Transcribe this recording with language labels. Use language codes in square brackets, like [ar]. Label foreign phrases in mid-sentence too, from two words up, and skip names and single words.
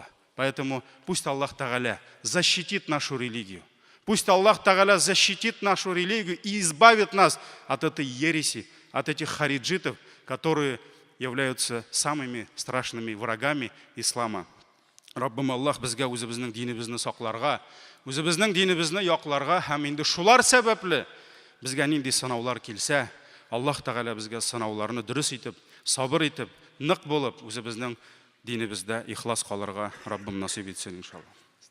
[ru] Поэтому пусть Аллах Тааля защитит нашу религию. Пусть Аллах Тааля защитит нашу религию и избавит нас от этой ереси, от этих хариджитов, которые являются самыми страшными врагами ислама. [tt] Раббим Аллах безгә үзебезнең динебезне сакларга, үзебезнең динебезне якларга һәм инде шулар сәбәпле безгә нинди сынаулар килсә, Аллах Тааля безгә сынауларны дөрес итеп, сабыр итеп, нык булып, үзебезнең динебездә ихлас калырга Раббим насыйп итсен иншаллах.